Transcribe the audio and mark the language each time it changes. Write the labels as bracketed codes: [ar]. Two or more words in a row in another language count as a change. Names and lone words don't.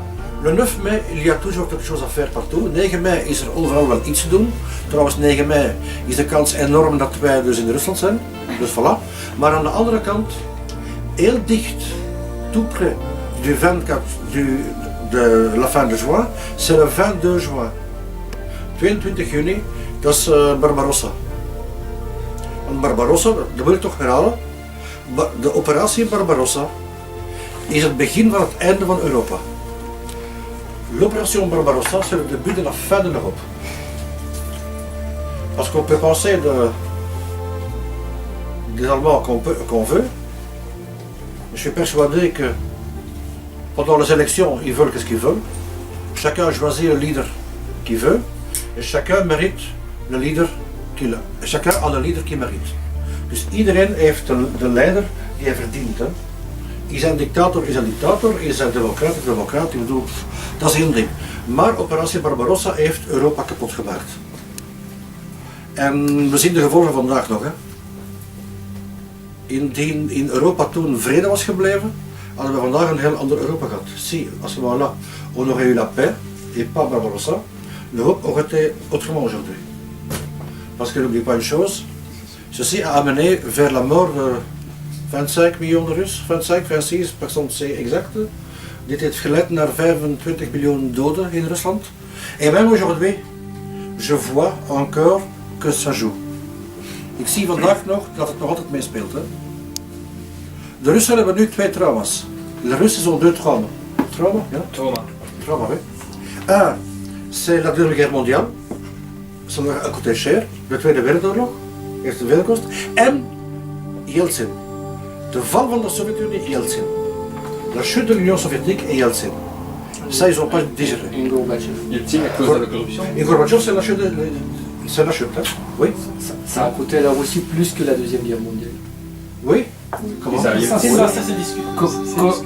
[fr] Le 9 mei, il y a toujours quelque chose à faire partout. [nl] 9 mei is er overal wel iets te doen. Trouwens, 9 mei is de kans enorm dat wij dus in Rusland zijn. Dus voilà. Maar aan de andere kant, heel dicht, [fr] tout près du 24, de la fin de juin, c'est le 22 juin. [nl] 22 juni, dat is Barbarossa. Want Barbarossa, dat wil ik toch herhalen, de operatie Barbarossa is het begin van het einde van Europa. [fr] L'opération Barbarossa, c'est le début de la fin de l'Europe. Parce qu'on peut penser des Allemands qu'on veut, mais je suis persuadé que pendant les élections, ils veulent ce qu'ils veulent. Chacun choisit le leader qu'il veut et chacun mérite le leader chacun a de leader qu'il mérite. [nl] Dus iedereen heeft de leider die hij verdient. Hè. Is hij een dictator, is hij een dictator, is hij een democraat, is hij een democraat. Ik bedoel, dat is één ding. Maar operatie Barbarossa heeft Europa kapot gemaakt. En we zien de gevolgen vandaag nog. Hè. Indien in Europa toen vrede was gebleven, hadden we vandaag een heel ander Europa gehad. [fr] Si, à ce moment-là, on aurait eu la paix et pas Barbarossa, l'Europe aurait été autrement aujourd'hui. Parce que n'oublie pas une chose, ceci a amené vers la mort de 25 millions de Russes, 25, 26 personnes c'est exact. [nl] Dit heeft geleid naar 25 miljoen doden in Rusland. [fr] Et même aujourd'hui, je vois encore que ça joue. [nl] Ik zie vandaag nog dat het nog altijd meespeelt. Hè. De Russen hebben nu 2 trauma's. De Russen [fr] ont 2 traumas. Trauma? Ja? Trauma, oui. Un, c'est la Deuxième Guerre mondiale. Ça leur a coûté cher. [nl] De Tweede Wereldoorlog. Eerste Wereldoorlog. En Yeltsin. De val van de Sovjet-Unie, Yeltsin. [fr] La chute de l'Union soviétique et Yeltsin. Ça, ils n'ont pas digéré. Et Gorbatchev. Yeltsin à cause de la corruption. Et Gorbatchev, c'est la chute. C'est la chute, hein? Oui. Ça a coûté à la Russie plus que la Deuxième Guerre mondiale. Oui. Comment? Ça c'est discuté.